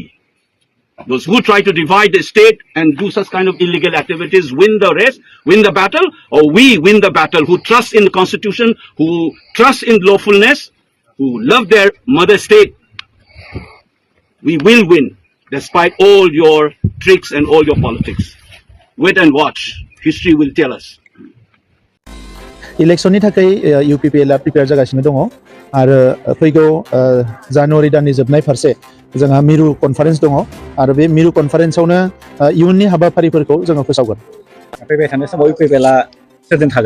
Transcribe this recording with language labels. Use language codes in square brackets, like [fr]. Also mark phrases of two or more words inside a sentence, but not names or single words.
[en] Those who try to divide the state and do such kind of illegal activities win the race, win the battle, or we win the battle who trust in the constitution, who trust in lawfulness, who love their mother state. We will win despite all your tricks and all your politics. Wait and watch. History will tell us. [brx] इलेक्शननि थाखाय UPPL प्रिपेयार जागासिनो दङ आरो फैगौ जानुवारि दाननि जोबनाय फारसे जोंहा मिरु कनफारेन्स दङ आरो बे मिरु कनफारेन्सआवनो इयुननि हाबाफारिफोरखौ जोङो फोसावगोन फैबाय थानाय समाव UPPL सोरजों थागोन